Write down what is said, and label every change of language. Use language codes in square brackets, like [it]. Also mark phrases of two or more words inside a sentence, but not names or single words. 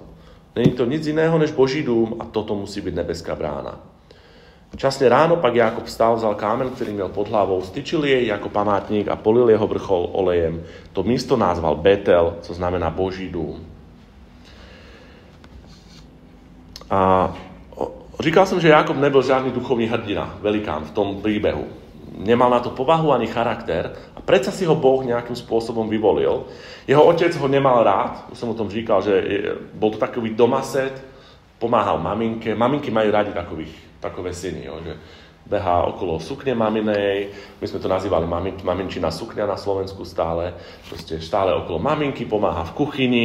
[cs] Není to nic jiného než Boží dům a toto musí být nebeská brána. Časne ráno pak Jákob vstal, vzal kámen, ktorý měl pod hlavou, styčil jej ako památník a polil jeho vrchol olejem. To místo nazval Betel, co znamená Boží dům. [sk] A říkal som, že Jákob nebyl žiadny duchovný hrdina, velikán v tom príbehu. Nemal na to povahu ani charakter a predsa si ho Boh nejakým spôsobom vyvolil. Jeho otec ho nemal rád, už som o tom říkal, že bol to takový domaset, pomáhal maminke. Maminky majú radi takové syny, že behá okolo sukne maminej, my sme to nazývali maminčina sukňa na Slovensku stále, proste stále okolo maminky, pomáha v kuchyni.